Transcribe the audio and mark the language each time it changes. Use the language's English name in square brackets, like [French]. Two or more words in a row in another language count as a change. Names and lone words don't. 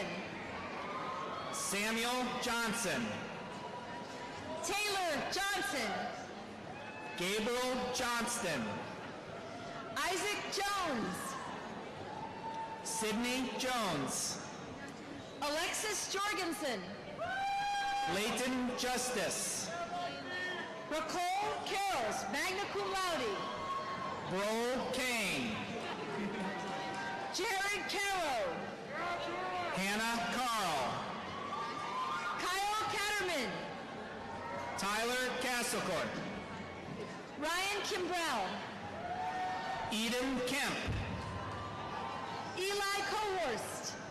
[English] Samuel Johnson. Taylor Johnson. Gabriel Johnston. Isaac Jones. Sydney Jones. Alexis Jorgensen. Leighton Justice. Racole Carrols, [Latin] magna cum laude. [English] Bro Kane. Jared Caro. Hannah Carl. Kyle Catterman. Tyler Castlecourt. Ryan Kimbrell. Eden Kemp. Eli Cohorst.